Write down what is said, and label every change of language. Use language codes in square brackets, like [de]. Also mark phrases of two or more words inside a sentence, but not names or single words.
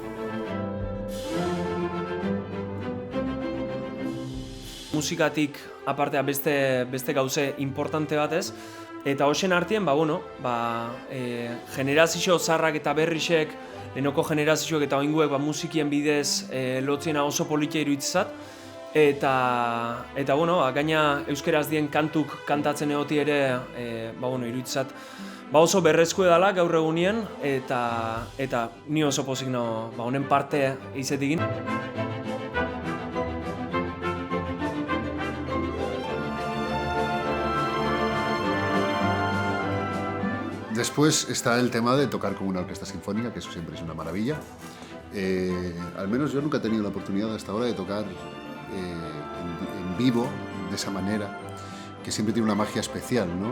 [eu] Musikatik apartea beste gauze importante batez, eta hoxen artien, generazio zarrak eta berrisek, lehenoko generazioek eta oinguek musikien bidez lotziena oso politia iruditzen zat. Eta gaina euskeraz dien kantuk kantatzen egoti ere, iruditzen zat, oso berrezko edala gaur egunien, eta ni oso pozik honen parte izetik. [es] Después está el tema de tocar con una orquesta sinfónica, que eso siempre es una maravilla. Al menos yo nunca he tenido la oportunidad hasta ahora de tocar en vivo de esa manera, que siempre tiene una magia especial, ¿no?